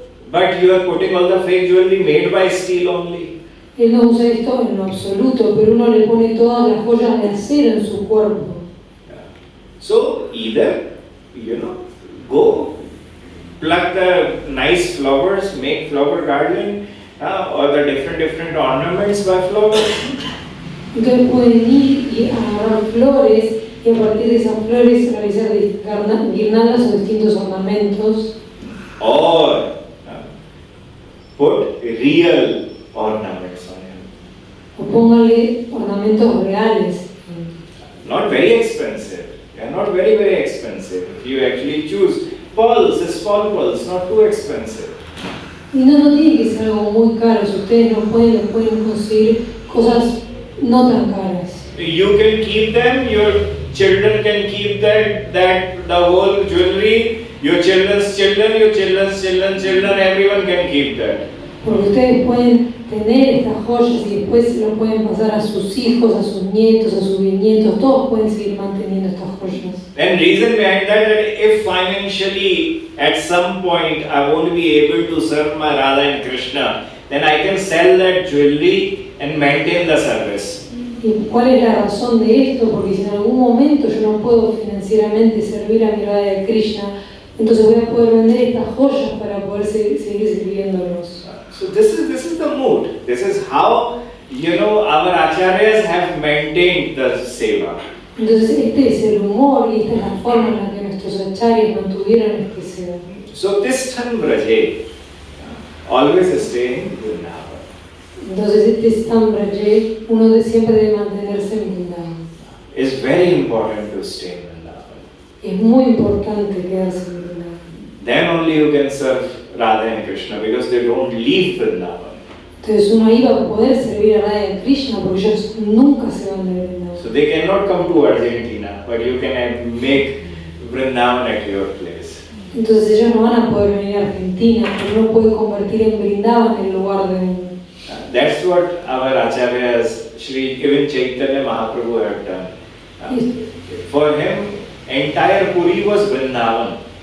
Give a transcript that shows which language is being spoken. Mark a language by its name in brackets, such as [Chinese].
[English] But you are putting all the fake jewelry made by steel only. [Spanish] Él no usa esto en lo absoluto, pero uno le pone todas las joyas de acero en su cuerpo. [English] So either, go pluck the nice flowers, make flower garland, or the different ornaments by flowers. [Spanish] Entonces pueden ir y agarrar flores y a partir de esas flores realizar guirnaldas o distintos ornamentos. [English] Or put real ornaments on him. [Spanish] O póngale ornamentos reales. [English] Not very expensive. They are not very expensive. If you actually choose pearls, small pearls, not too expensive. [Spanish] Y no tiene que ser algo muy caro. Si ustedes no pueden conseguir cosas no tan caras. [English] You can keep them. Your children can keep the whole jewelry. Your children's children, everyone can keep that. [Spanish] Porque ustedes pueden tener estas joyas y después lo pueden pasar a sus hijos, a sus nietos, a sus bisnietos, todos pueden seguir manteniendo estas joyas. [English] And reason behind that if financially at some point I won't be able to serve my Radha and Krishna, then I can sell that jewelry and maintain the service. [Spanish] ¿Y cuál es la razón de esto? Porque si en algún momento yo no puedo financieramente servir a mi Radha y Krishna, entonces voy a poder vender estas joyas para poder seguir sirviéndolos. [English] So this is the mood. This is how our acharyas have maintained the seva. [Spanish] Entonces este es el humor y esta es la forma en la que nuestros acharyas mantuvieron este seva. [English] So this Braje, always stay in Vrindavan. [Spanish] Entonces este Stambraje, uno siempre debe mantenerse en Vrindavan. [English] It's very important to stay in Vrindavan. [Spanish] Es muy importante quedarse en Vrindavan. [English] Then only you can serve Radha and Krishna because they don't leave Vrindavan. [Spanish] Entonces uno ahí va a poder servir a Radha y Krishna porque ellos nunca se van de Vrindavan. [English] So they cannot come to Argentina, but you can make Vrindavan at your place. [Spanish] Entonces ellos no van a poder venir a Argentina, pero uno puede convertir en Vrindavan el lugar de uno. [English] That's what our acharyas, even Chaitanya Mahaprabhu have done. For him, entire Puri was Vrindavan.